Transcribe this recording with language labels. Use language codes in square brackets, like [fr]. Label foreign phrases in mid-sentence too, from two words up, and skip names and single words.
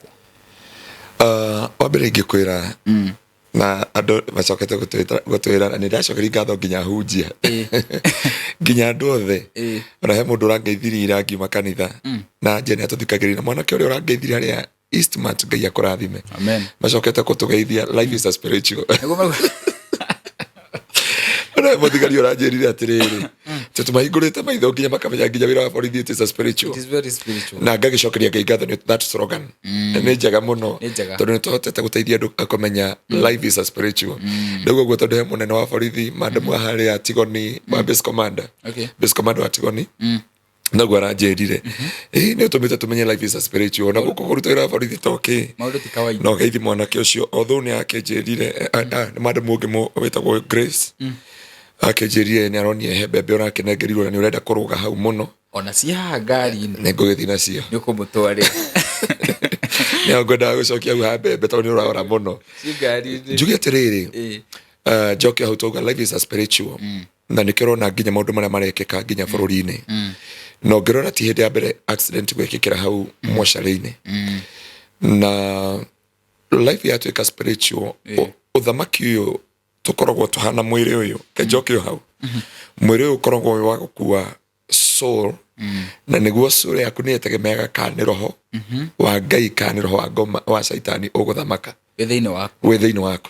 [ki] Wa mbere ingĩkwĩra na andũ macokete gũtwĩra nĩ ndacokeria ngatho nginya hunjia nginya andũ othe. Ona he mũndũ ũrangeithirie ira ngiuma kanitha na nje nĩ atũthikagĩrĩria mwanake ũrĩa ũrangeithirie harĩa Eastmart. Ngai akũrathime. Amen. Macokete kũtũgeithia. [en] Life is a spiritual. [ki] Ona mũthigari ũranjĩrire atĩrĩrĩ tũtũmahingũrĩte maitho nginya makamenya nginya wĩra wa borithi [en] it is a spiritual. It is very spiritual. [ki] Na ngagĩcokeria Ngai ngatho [en] that slogan [ki] nĩ njega mũno tondũ nĩ tũhotete gũteithia andũ kũmenya [en] life is a spiritual. [ki] Nĩguo guo tondũ he mũnene wa borithi madamu harĩa Tigoni wa [en] base commander [ki] wa Tigoni naguo aranjĩrire nĩ ũtũmĩte tũmenye [en] life is a spiritual. [ki] Na gũkũ kũruta wĩra wa borithi toke no geithi mwanake ũcio although nĩ akĩnjĩrire nĩ madamu ũngĩ wĩtagwo Grace akĩnjĩrire nĩ aronie he mbembe ũrakĩnengerirwo na nĩ ũrenda kũrũga hau mũno ona cia haha ngari-inĩ nĩ ngũgĩthiĩ nacio nĩ ũkũmũtwarĩra nĩ ngwendaga gũcokia hau ha mbembe tondũ nĩ ũrahora mũno njuge atĩrĩrĩ njoke hau tauga [en] life is a spiritual. [ki] Na nĩkĩo ũrona nginya maũndũ marĩa marekĩka nginya bũrũri-inĩ na ũngĩrora ti hĩndĩ ya mbere accident gwĩkĩkĩra hau mocarĩ-inĩ na life yatuĩka spiritual. Ũthamaki ũyũ tũkoragwo tũhana mwĩrĩ ũyũ kenjoke ũyũ hau mwĩrĩ ũyũ ũkoragwo wa gũkua soul na nĩguo soul yaku nĩ ĩtegemeaga kana nĩ roho wa Ngai kana nĩ roho wa ngoma wa Saitani ũgũthamaka wĩ thĩinĩ waku.